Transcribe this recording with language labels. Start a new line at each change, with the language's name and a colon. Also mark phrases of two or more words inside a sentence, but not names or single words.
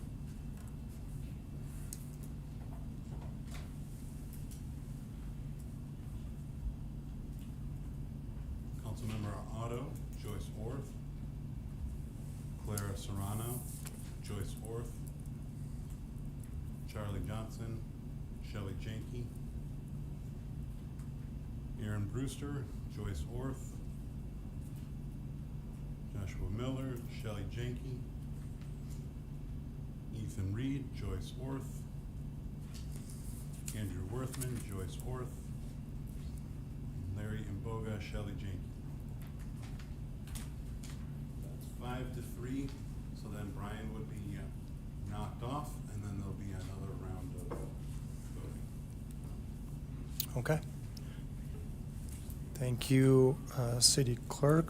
English: Councilmember Otto, Joyce Orth. Clara Serrano, Joyce Orth. Charlie Johnson, Shelley Janke. Aaron Brewster, Joyce Orth. Joshua Miller, Shelley Janke. Ethan Reed, Joyce Orth. Andrew Worthman, Joyce Orth. Larry Imboga, Shelley Janke. That's 5-3, so then Brian would be knocked off, and then there'll be another round of voting. Okay. Thank you, City Clerk.